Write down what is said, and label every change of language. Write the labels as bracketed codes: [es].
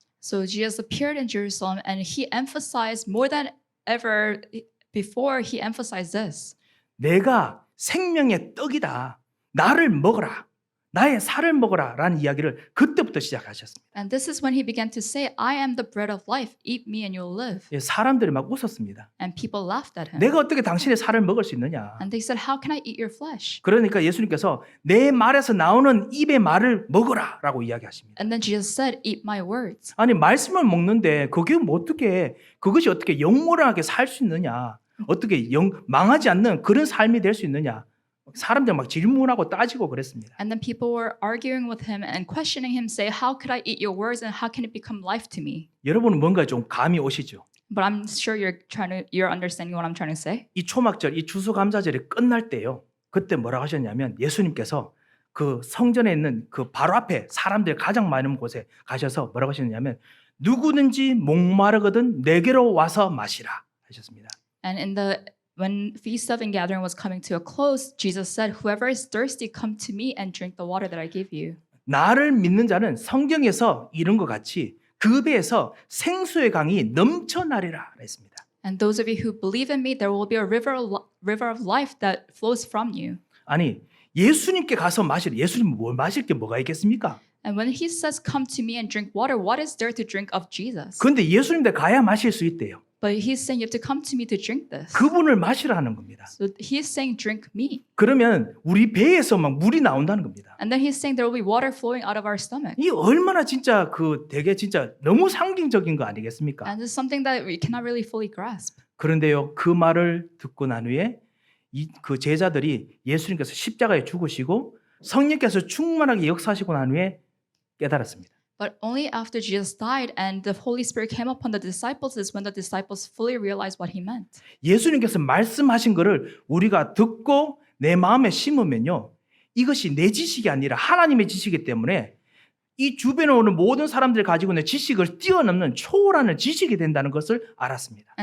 [en] So Jesus appeared in Jerusalem, and he emphasized more than ever before. He emphasized this. [ko] 내가 생명의 떡이다. 나를 먹어라. 나의 살을 먹어라 라는 이야기를 그때부터 시작하셨습니다. [en] And this is when he began to say, "I am the bread of life. Eat me and you'll live." [ko] 예, 사람들이 막 웃었습니다. [en] And people laughed at him. [ko] 내가 어떻게 당신의 살을 먹을 수 있느냐. [en] And they said, "How can I eat your flesh?" [ko] 그러니까 예수님께서 내 말에서 나오는 입의 말을 먹어라 라고 이야기하십니다. [en] And then Jesus said, "Eat my words." [ko] 아니 말씀을 먹는데 그게 뭐 어떻게 그것이 어떻게 영원하게 살 수 있느냐. 어떻게 망하지 않는 그런 삶이 될 수 있느냐. 사람들 막 질문하고 따지고 그랬습니다. [en] And then people were arguing with him and questioning him, say, "How could I eat your words and how can it become life to me?" [ko] 여러분은 뭔가 좀 감이 오시죠? [en] But I'm sure you're understanding what I'm trying to say. [ko] 이 초막절, 이 추수감사절이 끝날 때요. 그때 뭐라고 하셨냐면 예수님께서 그 성전에 있는 그 바로 앞에 사람들이 가장 많은 곳에 가셔서 뭐라고 하셨냐면 누구든지 목마르거든 내게로 와서 마시라 하셨습니다. [en] And when Feast of Ingathering was coming to a close, Jesus said, "Whoever is thirsty, come to me and drink the water that I give you." [ko] 나를 믿는 자는 성경에서 이런 것 같이 그 배에서 생수의 강이 넘쳐나리라 했습니다. [en] And those of you who believe in me, there will be a river of life that flows from you. [ko] 아니 예수님께 가서 마실 예수님 뭘 마실 게 뭐가 있겠습니까? [en] And when he says, "Come to me and drink water," what is there to drink of Jesus? [ko] 그런데 예수님께 가야 마실 수 있대요. [en] But he's saying you have to come to me to drink this. [ko] 그분을 마시라는 겁니다. [en] So he is saying, "Drink me." [ko] 그러면 우리 배에서 막 물이 나온다는 겁니다. [en] And then he's saying there will be water flowing out of our stomach. [ko] 이 얼마나 진짜 그 되게 진짜 너무 상징적인 거 아니겠습니까? [en] And this is something that we cannot really fully grasp. [ko] 그런데요 그 말을 듣고 난 후에 그 제자들이 예수님께서 십자가에 죽으시고 성령께서 충만하게 역사하시고 난 후에 깨달았습니다. [en] But only after Jesus died and the Holy Spirit came upon the disciples is when the disciples fully realized what he meant. [ko] 예수님께서 말씀하신 것을 우리가 듣고 내 마음에 심으면요 이것이 내 지식이 아니라 하나님의 지식이기 때문에 이 주변에 오는 모든 사람들이 가지고 있는 지식을 뛰어넘는 초월하는 지식이 된다는 것을 알았습니다.